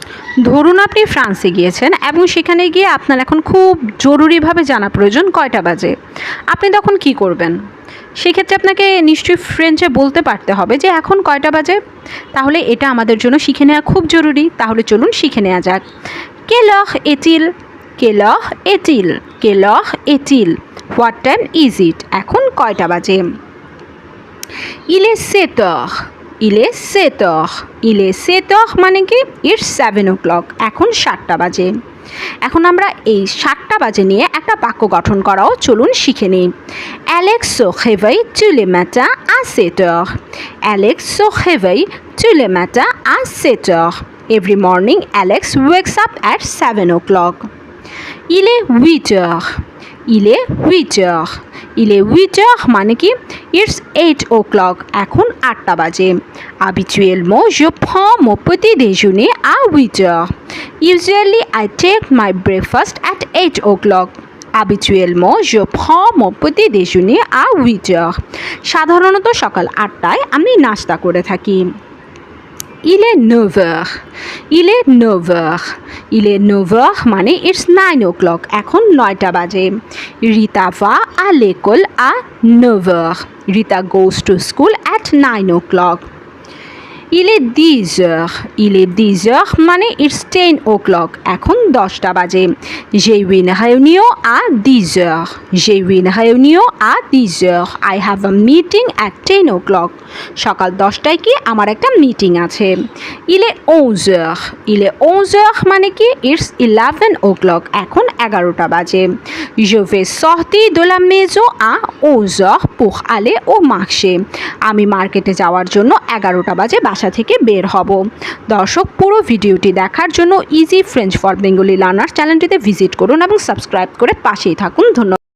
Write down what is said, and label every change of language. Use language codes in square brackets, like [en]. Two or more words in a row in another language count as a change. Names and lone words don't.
[bn] ধরুন আপনি ফ্রান্সে গিয়েছেন এবং সেখানে গিয়ে আপনার এখন খুব জরুরিভাবে জানা প্রয়োজন কয়টা বাজে। আপনি তখন কি করবেন? সেক্ষেত্রে আপনাকে নিশ্চয়ই ফ্রেঞ্চে বলতে পারতে হবে যে এখন কয়টা বাজে। তাহলে এটা আমাদের জন্য শিখে নেওয়া খুব জরুরি। তাহলে চলুন শিখে নেওয়া যাক। [fr] Quelle heure est-il? Quelle heure est-il? Quelle heure est-il? [en] What time is it? [bn] এখন কয়টা বাজে? [fr] Il est 7 heures. Il est 7 heures. Il est 7 heures [bn] মানে কি? [en] It's 7 o'clock. [bn] এখন 7টা বাজে। এখন আমরা এই 7টা বাজে নিয়ে একটা বাক্য গঠন করাও চলুন শিখে নিই। [fr] Alex se réveille tous les matins à 7 heures. Alex se réveille tous les matins à 7 heures. [en] Every morning, Alex wakes up at 7 o'clock. [fr] Il est 8 heures. Il est 8 heures. Il est 8 heures [bn] মানে কি? [en] It's 8 o'clock. [bn] এখন 8টা বাজে। [fr] Habituellement, je prends mon petit déjeuner à 8 heures. [en] Usually, I take my breakfast at 8 o'clock. [fr] Habituellement, je prends mon petit déjeuner à 8 heures. [bn] সাধারণত সকাল 8টায় আমি নাস্তা করে থাকি। [fr] Il est 9 heures. Il est 9 heures. Il est 9 heures মানে [en] it's 9 o'clock. [bn] এখন 9টা বাজে। [fr] Rita va à l'école à 9 heures. [en] Rita goes to school at 9 o'clock. [fr] Il est 10 heures. Il est 10 heures মানে [en] it's 10 o'clock. [bn] এখন 10টা বাজে। [fr] J'ai une réunion à 10 heures. J'ai une réunion à 10 heures. [en] I have a meeting at 10 o'clock. [bn] সকাল 10টায় কি আমার একটা মিটিং আছে। [fr] Il est 11 heures. Il est 11 heures [bn] মানে কি [en] it's 11 o'clock. [bn] এখন 11টা বাজে। [fr] Je vais sortir de la maison à 11 heures pour aller au marché. [bn] আমি মার্কেটে যাওয়ার জন্য 11টা বাজে বাসা থেকে বের হব। দর্শক, পুরো ভিডিওটি দেখার জন্য ইজি ফ্রেঞ্চ ফর বেঙ্গলি লার্নার্স চ্যানেলটিতে ভিজিট করুন এবং সাবস্ক্রাইব করে পাশেই থাকুন। ধন্যবাদ।